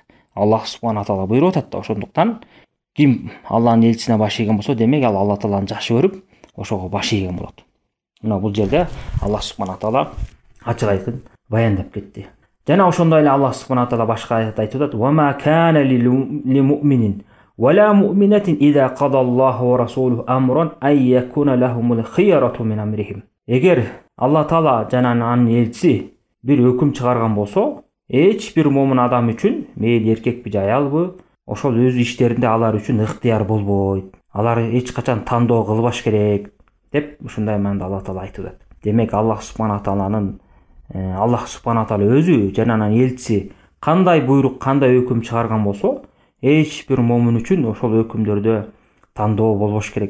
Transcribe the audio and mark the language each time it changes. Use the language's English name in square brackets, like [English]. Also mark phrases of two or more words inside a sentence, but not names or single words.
[Kyrgyz] Аллах субхана таала буйруп атат да. Ошондуктан ким Алланын элчисине баш ийген болсо, демек ал Алла тааланы жакшы көрүп, ошого баш ийген болот. Мына бул жерде Аллах субхана таала ачык айкын баяндап кетти. Жана ошондой эле Аллах субхана таала башка аятта айтып атат: [Arabic] "وما كان لمؤمن ولا مؤمنة إذا قضى الله ورسوله أمرا أن يكون لهم الخيرة من أمرهم". [Kyrgyz] Эгер Алла таала жана анын элчиси бир өкүм чыгарган болсо, эч бир момун адам үчүн, мейли эркекпи же аялбы, ошол өз иштеринде алар үчүн ыктыяр болбойт. Алар эч качан тандоо кылбаш керек деп ушундай маанда Алла таала айтып атат. Демек Аллах субхана тааланын Аллах субхана таала өзү жана анын элчиси кандай буйрук, кандай өкүм чыгарган болсо, эч бир момун үчүн ошол өкүмдөрдө тандоо болбош керек.